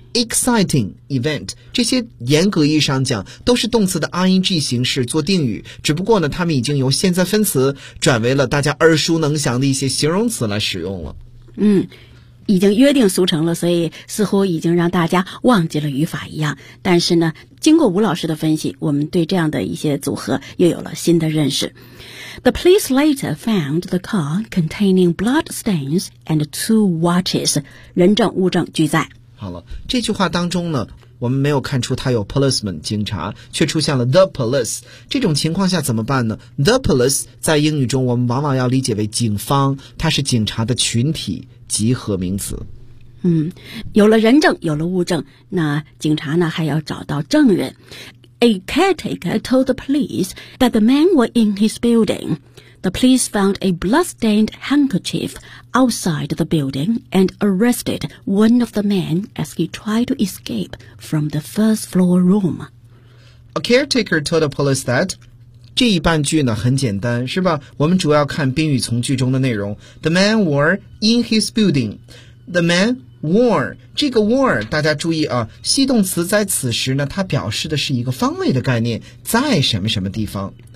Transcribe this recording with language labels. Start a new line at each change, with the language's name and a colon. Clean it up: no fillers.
English: exciting event，
Chinese: 这些严格意义上讲都是动词的 ing 形式做定语，只不过呢，它们已经由现在分词转为了大家耳熟能详的一些形容词来使用了。嗯，已经约定俗成了，所以似乎已经让大家忘记了语法一样。但是呢，经过吴老师的分析，我们对这样的一些组合又有了新的认识。
English: The police later found the car containing bloodstains and two watches.
Chinese: 人证物证俱在。好了，这句话当中呢，我们没有看出他有 policeman 警察，却出现了 the police。这种情况下怎么办呢？The police 在英语中我们往往要理解为警方，它是警察的群体集合名词。嗯，有了人证，有了物证，那警察呢还要找到证人。
English: A caretaker told the police that the man was in his building. The police found a blood-stained handkerchief outside the building and arrested one of the men as he tried to escape from the first floor room. A caretaker told the police that...
Chinese: 这一半句呢很简单，是吧？我们主要看宾语从句中的内容。
English: The man were in his building. The man were
Chinese: 这个 were 大家注意啊，系动词在此时呢，它表示的是一个方位的概念，在什么什么地方。